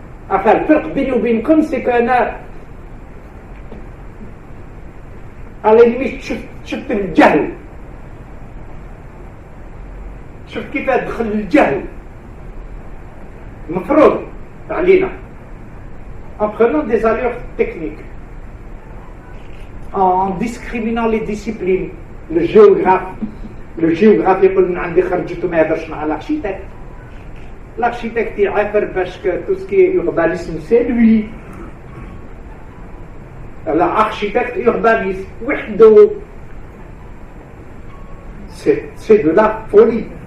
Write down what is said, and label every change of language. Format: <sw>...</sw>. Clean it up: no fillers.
<fr>Enfin, le</fr> <ar>فرق بيني وبينكم</ar> <fr>c'est qu'أنا à la limite</fr> <ar>شفت الجهل. شفت كيف دخل الجهل. مفروض علينا</ar> <fr>en prenant des allures techniques, en discriminant les disciplines.</fr> <ar>Le géographe يقول من عندي خرجته ما يهدرش مع l'architecte.</ar> <fr>L'architecte</fr> <ar>يعافر باش</ar> <fr>tout ce qui est urbanisme c'est lui. L'architecte urbaniste</fr> <ar>وحده.</ar> <fr>C'est de la folie.</fr>